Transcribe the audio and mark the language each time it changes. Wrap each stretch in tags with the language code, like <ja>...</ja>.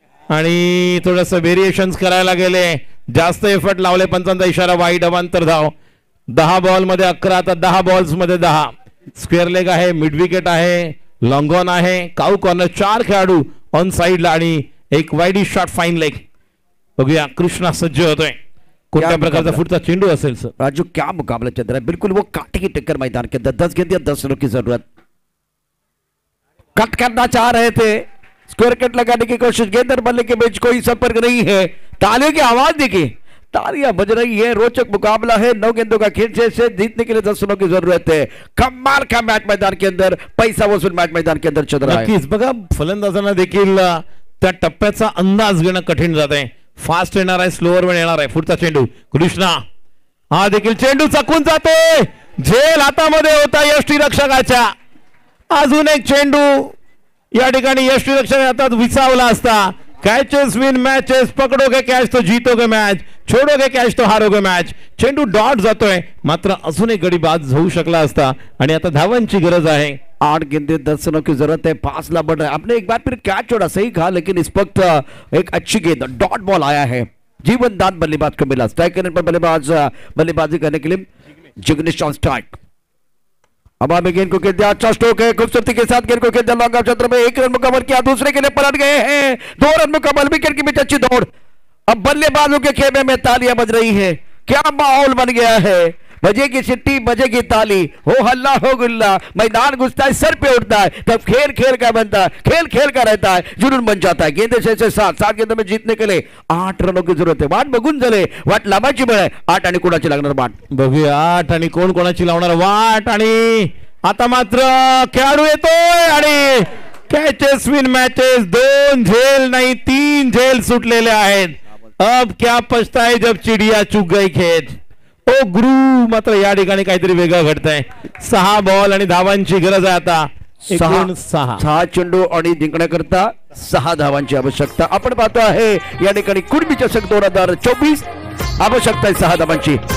<mr>आणि थोडस व्हेरिएशन करायला गेले, जास्त एफर्ट लावले, पंचांचा इशारा वाईट, अवांतर धाव. 10 बॉल मध्ये 11, आता 10 बॉल्स मध्ये 10. स्क्वेअर लेग आहे, मिड विकेट आहे, लॉंग ऑन आहे, काऊ कॉर्नर, 4 खेळाडू ऑन साइडला आणि एक वाईडी शॉट फाईन लेग. बघूया कृष्णा सज्ज होतोय, कोणत्या प्रकारचा पुढचा चेंडू असेल सर.</mr> <hi>राजू क्या मुकाबला चल रहा है, बिल्कुल वो कांटे की टक्कर मैदान के अंदर. 10 गेंद 10 रनों की जरूरत. कट करना चाह रहे थे, स्क्वायर कट लगाने की कोशिश, गेंद और बल्ले के बीच कोई संपर्क नहीं है. तालियों की आवाज देखिए, तालियां बज रही है. रोचक मुकाबला है, 9 गेंदों का खेल से जीतने के लिए 10 रनों की जरूरत है. कमाल का मैच मैदान के अंदर, पैसा वसूल मैच मैदान के अंदर चल रहा है.</hi> <mr>नक्कीच बघा, फलंदाजांना देखील त्या टप्प्याचा अंदाज घेणं कठीण जात आहे. फास्ट येणार आहे, स्लोअर वर येणार आहे. पुढचा चेंडू कृष्णा, हा देखील चेंडू चकून जातोय, झेल हातामध्ये होता यष्टीरक्षकाच्या. अजून एक चेंडू या ठिकाणी यष्टीरक्षक हातात विसावला असता.</mr> <en>catches win matches,</en> <hi>पकडोगे कॅच तो जीतोगे मैच, छोडोगे कॅच तो हारोगे मैच.</hi> <mr>चेंडू डॉट जातोय, मात्र अजून एक गडी बाद होऊ शकला असता आणि आता धावांची गरज आहे.</mr> <hi>8 गेंदे 10 रनों की जरूरत है. 5 ला बढ़ रहा है. आपने एक बार फिर कैच छोड़ा, सही कहा, लेकिन इस वक्त एक अच्छी गेंद डॉट बॉल आया है. जीवन दान बल्लेबाज को मिला. स्ट्राइक करने पर बल्लेबाजी करने के लिए जिग्नेश ऑन स्ट्राइक. अब हमें गेंद को खेल दिया, अच्छा स्ट्रोक है, खूबसूरती के साथ गेंद को खेल दिया. लॉन्ग ऑफ क्षेत्र में 1 रन मुकम्मल किया, दूसरे के लिए पलट गए हैं. 2 रन मुकम्मल, विकेट के बीच अच्छी दौड़. अब बल्लेबाजों के खेमे में तालियां बज रही है. क्या माहौल बन गया है. बजेगी सिट्टी, बजेगी ताली, हो हल्ला हो गुल्ला. मैदान घुसता है, सर पे उठता है, तब खेल खेल का बनता है, खेल खेल का रहता है, जुनून बन जाता है. गेंदे 6-7 गेंदों में जीतने के लिए 8 रनों की जरूरत है.</hi> <mr>वाट बघून झाले, वाट लांबाची वेळ आहे. 8 आणि कोणाची लागणार वाट बघूया. 8 आणि कोण कोणाची लावणार वाट. आणि आता मात्र खेळाडू येतोय आणि</mr> <en>Catches win matches.</en> <mr>2 झेल नाही, 3 झेल सुटलेले आहेत.</mr> <hi>अब क्या पछताए जब चिडिया चुक गई खेत.</hi> <mr>ओ गुरु, मात्र या ठिकाणी काहीतरी वेगळं घडतंय. 6 बॉल आणि धावांची गरज आहे आता. 6 चेंडू आणि जिंकण्याकरता 6 धावांची आवश्यकता. आपण पाहतो आहे या ठिकाणी कुणबी चषक 2024, आवश्यकता आहे 6 धावांची.</mr>